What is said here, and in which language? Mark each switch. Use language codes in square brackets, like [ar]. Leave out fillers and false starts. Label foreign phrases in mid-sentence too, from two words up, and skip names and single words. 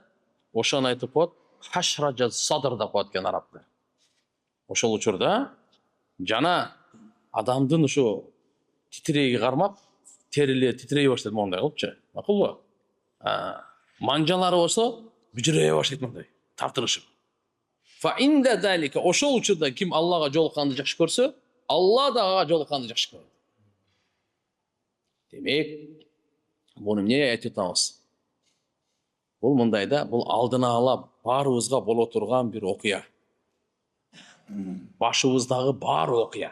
[ky] Ошону айтып коет, [ar] حشرجة الصدر [ky] деп коет экен арабтар. Ошол учурда жана адамдын ушу титирейги кармап, терилер титирей баштайт мондай кылыпчы. Макулбу? Манжалары болсо бүжүрөй баштайт мондай, тартылышып. [ar] فعند ذلك, [ky] ошол учурда ким Аллага жолукканды жакшы көрсө, Алла да ага жолукканды жакшы көрөт. Демек, буну эмне айтып атабыз? Бул мындайда, бул алдына ала баарыбызга боло турган бир окуя. Башыбыздагы бар окуя.